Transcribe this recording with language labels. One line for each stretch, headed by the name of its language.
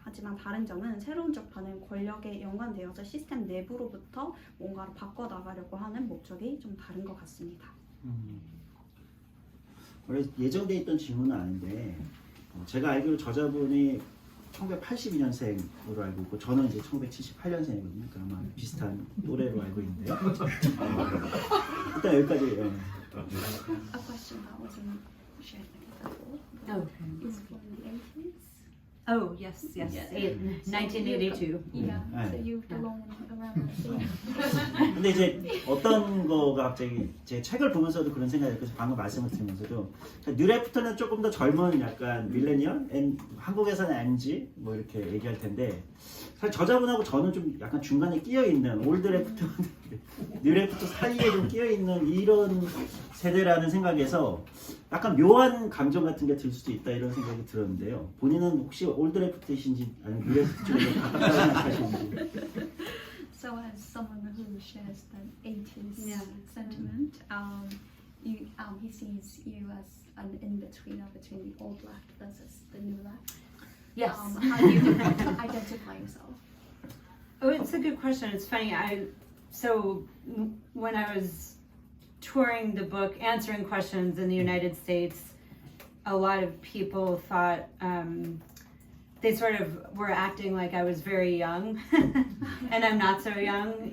Korean: 하지만 다른 점은 새로운 적파는 권력에 연관되어서 시스템 내부로부터 뭔가를 바꿔나가려고 하는 목적이 좀 다른 것 같습니다. 원래 예정돼 있던 질문은 아닌데 제가 알기로 저자분이 1982년생으로 알고 있고 저는 이제 1978년생이거든요. 그러니까 아마 비슷한 또래로 알고 있는데요. 일단 여기까지.
English: A question that wasn't shared before. Okay. Is from the 80s. Oh, yes. Yeah. 1982. Yeah,
Korean: 네.
English: so you belong around the scene.
Korean: 근데 이제 어떤 거가 갑자기 제 책을 보면서도 그런 생각이 들어서 방금 말씀을 드리면서도 뉴레프트는 조금 더 젊은 약간 밀레니얼, 한국에서는 MG 뭐 이렇게 얘기할 텐데 사실 저자분하고 저는 좀 약간 중간에 끼어 있는 올드 레프트, 뉴레프트 사이에 좀 끼어 있는 이런 세대라는 생각에서 약간 묘한 감정 같은 게 들 수도 있다 이런 생각이 들었는데요. 본인은 혹시 올드 레프트이신지 아니면 뉴레프트 쪽에 가깝다고 생각하시는지?
English: So as someone who shares that 80s Yeah. sentiment, he sees you as an in-betweener between the old left versus the new left. Yes. How do you identify yourself? Oh, it's a good question. It's funny. so when I was touring the book, answering questions in the United States, a lot of people thought they sort of were acting like I was very young, and I'm not so young.